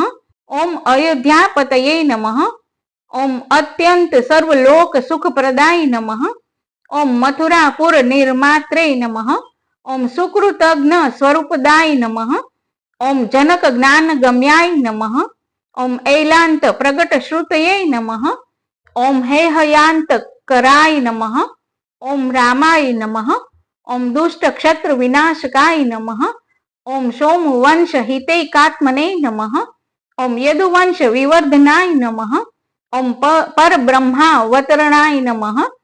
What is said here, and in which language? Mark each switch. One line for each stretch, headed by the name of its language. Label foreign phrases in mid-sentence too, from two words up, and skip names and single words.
Sanskrit: ओम अयोध्यापतये नमः. ओम अत्यंत सर्वलोक सुखप्रदाय नमः. ओम मथुरापुर निर्मात्रे नमः. ओम सुकृतज्ञ स्वरूपदाय नमः. ओम जनक ज्ञान गम्याय नमः. ઓમ ऐलांत प्रगट श्रुतये नमः. ओम हेहयांत कराय नमः. ओम रामाय नमः. ओम दुष्ट क्षत्र विनाशकाय नमः. ओम सोम वंश हितैकात्मने नमः. ओम यदुवंश विवर्धनाय नमः. ओम पर ब्रह्मावतरणाय नमः.